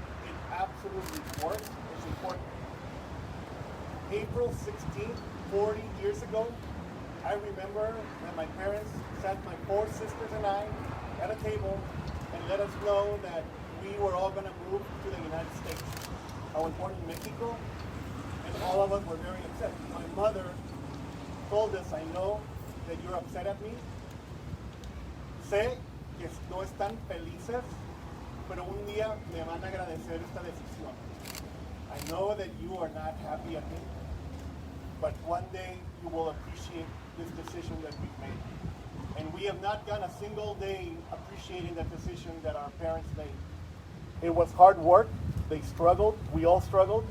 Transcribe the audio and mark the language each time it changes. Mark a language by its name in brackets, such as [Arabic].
[English] It absolutely works. It's important. April 16th, 40 years ago, I remember that my parents sat my 4 sisters and I at a table and let us know that we were all going to move to the United States. I was born in Mexico, and all of us were very upset. My mother told us, I know that you're upset at me. [Spanish] Sé que no están felices, pero un día me van a agradecer esta decisión. [English] I know that you are not happy at me, but one day you will appreciate this decision that we've made. And we have not gone a single day appreciating the decision that our parents made. It was hard work. They struggled. We all struggled.